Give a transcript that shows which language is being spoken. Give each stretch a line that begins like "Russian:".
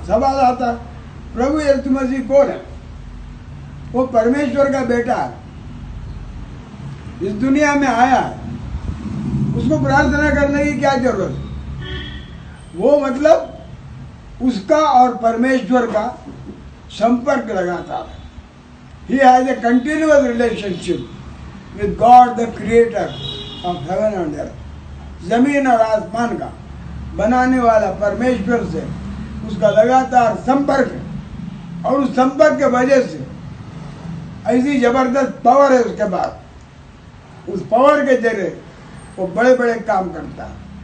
Hindi: सवाल आता, प्रभु यीशु मसीह कौन है? वो परमेश्वर का बेटा है, इस दुनिया में आया है, उसको प्रार्थना करने की क्या जरूरत है? वो मतलब उसका और परमेश्वर का संपर्क लगातार है।
English: He has a continuous relationship with God, the creator of heaven and earth.
Hindi: जमीन और आसमान का बनाने वाला परमेश्वर से उसका लगातार संपर्क है, और उस संपर्क के वजह से ऐसी जबरदस्त पावर है उसके बाद। उस पावर के जरिए वो बड़े बड़े काम करता है।